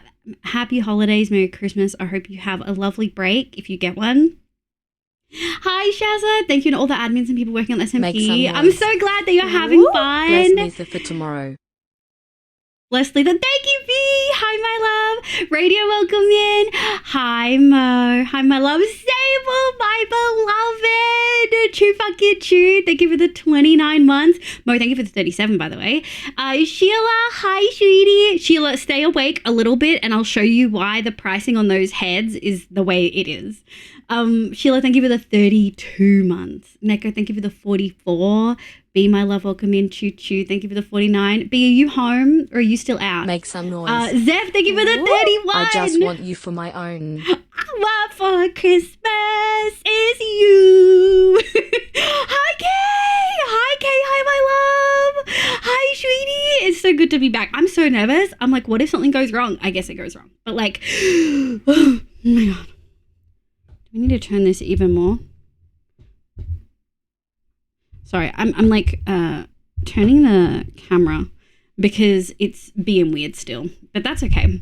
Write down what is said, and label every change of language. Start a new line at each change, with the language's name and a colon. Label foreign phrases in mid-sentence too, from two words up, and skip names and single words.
English: Happy holidays, Merry Christmas. I hope you have a lovely break if you get one. Hi, Shazza. Thank you to all the admins and people working on SMP. I'm so glad that you're having fun. Bless Lisa for tomorrow. Bless Lisa. Thank you, V. Hi, my love. Radio, welcome in. Hi, Mo. Hi, my love. Sable, my beloved. True fucking true. Thank you for the 29 months. Mo, thank you for the 37, by the way. Sheila, hi, sweetie. Sheila, stay awake a little bit and I'll show you why the pricing on those heads is the way it is. Sheila, thank you for the 32 months. Neko, thank you for the 44. B, my love, welcome in. Choo choo, thank you for the 49. B, are you home or are you still out? Make some noise. Zeph, thank you for the 31. I just want you for my own. I want for Christmas is you. Hi, Kay. Hi, Kay. Hi, my love. Hi, sweetie. It's so good to be back. I'm so nervous. I'm like, what if something goes wrong? I guess it goes wrong. But like, oh my God. We need to turn this even more. Sorry, I'm like turning the camera because it's being weird still, but that's okay.